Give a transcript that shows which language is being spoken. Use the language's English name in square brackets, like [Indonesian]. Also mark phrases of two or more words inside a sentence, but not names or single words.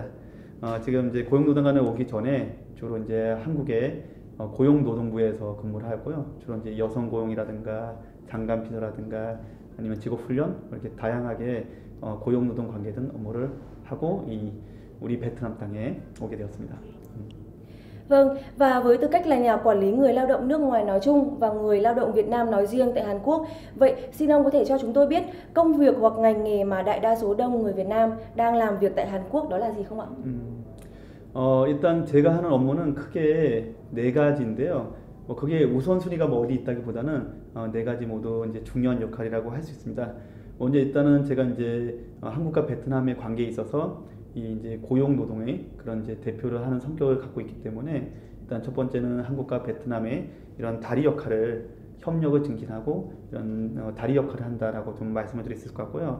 [Korean] 지금 이제 고용노동관에 오기 전에 주로 이제 한국의 고용노동부에서 근무를 하고요. 주로 이제 여성 고용이라든가 장관 비서라든가 아니면 직업훈련 이렇게 다양하게 고용노동 관계된 업무를 하고 우리 베트남 땅에 오게 되었습니다. [Vietnamese] Vâng, và với tư cách là nhà quản lý người lao động nước ngoài nói chung và người lao động Việt Nam nói riêng tại Hàn Quốc, vậy xin ông có thể cho chúng tôi biết công việc hoặc ngành nghề mà đại đa số đông người Việt Nam đang làm việc tại Hàn Quốc đó là gì không ạ? [Korean] 일단 제가 하는 업무는 크게 네 가지인데요. 그게 우선순위가 어디 있다기보다는 네 가지 모두 이제 중요한 역할이라고 할 수 있습니다. 먼저 일단은 제가 이제 한국과 베트남의 관계에 있어서 이제 고용 노동의 그런 이제 대표를 하는 성격을 갖고 있기 때문에, 일단 첫 번째는 한국과 베트남의 이런 다리 역할을, 협력을 증진하고 이런 다리 역할을 한다라고 좀 말씀을 드릴 수 있을 것 같고요.